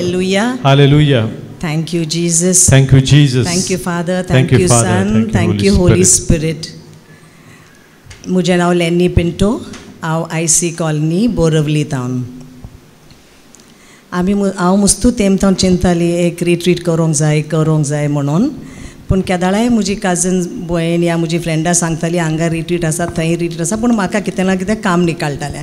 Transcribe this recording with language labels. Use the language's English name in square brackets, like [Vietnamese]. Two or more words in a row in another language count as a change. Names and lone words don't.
[English] Hallelujah. Hallelujah. Thank you, Jesus. Thank you, Jesus. Thank you, Father. Thank you, Father. Son. Thank you, Holy Spirit. [Konkani] मुझे नाव लेनी पिंटो, हांव IC कॉलनी बोरवली टावन. हांव मुस्तू तेमथावन चिंताली एक रिट्रीट करूंक जाय म्हणून, पूण केदाळाय म्हजी काजन भयण या म्हजी फ्रेंडां सांगताली हांगा रिट्रीट आसा थंय रिट्रीट आसा, पूण म्हाका कितें ना कितें काम निकालतालें.